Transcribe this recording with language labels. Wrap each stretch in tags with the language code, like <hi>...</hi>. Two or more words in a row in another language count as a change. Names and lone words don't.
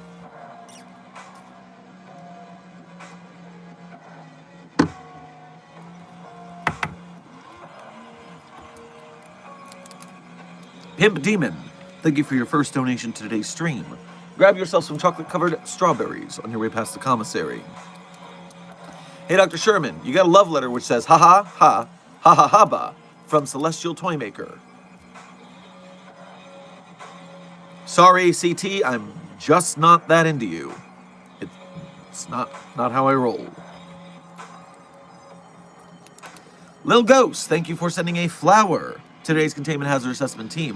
<en>Pimp Demon, thank you for your first donation to today's stream. Grab yourself some chocolate-covered strawberries on your way past the commissary. Hey, Dr. Sherman, you got a love letter which says, ha ha ha, ha ha ha ba, from Celestial Toymaker. Sorry, CT, I'm just not that into you. It's not how I roll. Lil Ghost, thank you for sending a flower to today's Containment Hazard Assessment team.</en>